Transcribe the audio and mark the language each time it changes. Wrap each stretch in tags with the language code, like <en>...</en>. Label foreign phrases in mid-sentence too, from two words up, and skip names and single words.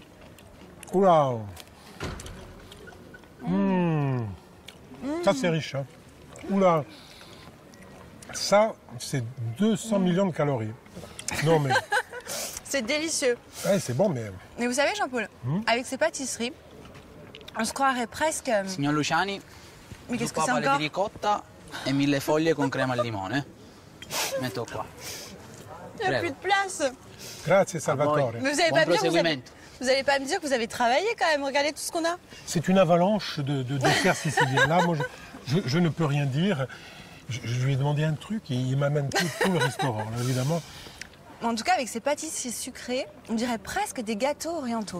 <fr>Oula. Ça, c'est riche, hein. Oula. Ça, c'est 200 millions de calories. Non, mais... C'est délicieux. Ouais, c'est bon, mais... Mais vous savez, Jean-Paul, avec ces pâtisseries, on se croirait presque...</fr> <it>Signor Luciani,</it> <fr>Mais qu'est-ce que c'est</fr> <it>papale</it> <fr>encore</fr> <it>di ricotta e 1000 foglie con crema al limone. Metto qua.</it> <fr>Il n'y a</fr> <it>Prego.</it> <fr>plus de place.</fr> <it>Grazie, Salvatore.</it> <fr>Mais vous allez</fr> <it>Buon</it> <fr>pas me dire que</fr> <it>proseguimento.</it> <fr>vous allez pas me dire que vous avez travaillé quand même. Regardez tout ce qu'on a. C'est une avalanche de desserts siciliens. Là, moi, je ne peux rien dire. Je lui ai demandé un truc et il m'amène tout le restaurant, là, évidemment. En tout cas, avec ces pâtisseries sucrées, on dirait presque des gâteaux orientaux.</fr>